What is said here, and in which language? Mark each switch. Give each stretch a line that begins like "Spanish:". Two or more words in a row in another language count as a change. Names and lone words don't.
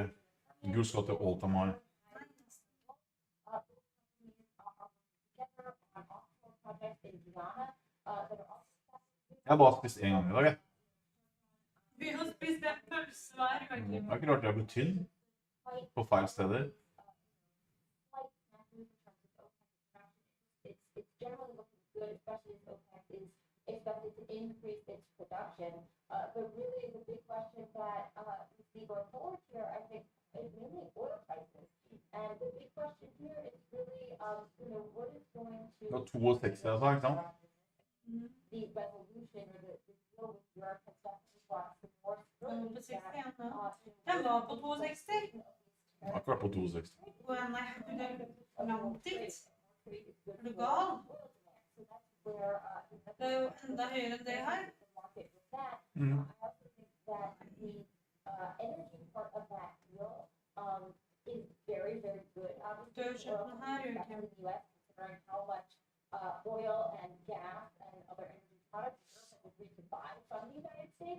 Norwegian: Gud skal til
English: all time high.
Norwegian: Jeg har bare spist en gang i dag, jeg. Vi har spist en pølse hver gang. Det er ikke rart jeg ble tynn på feil steder.
English: Generally looking good, especially as OPEC is expected to increase its production. But really the big question that we see going forward here, I think, is mainly oil prices. And the big question here is really, what is going to...
Norwegian: Det var 62 jeg sa, ikke sant?
English: The resolution or the deal with Europe has definitely brought some more stability.
Norwegian: Den var på 62. Den har ikke vært på 62. Nei, det er langt dit. Er du gal? Det er jo enda høyere enn det her.
English: Is very, very good. Obviously, considering how much oil and gas and other energy products Europe has agreed to buy from the United States.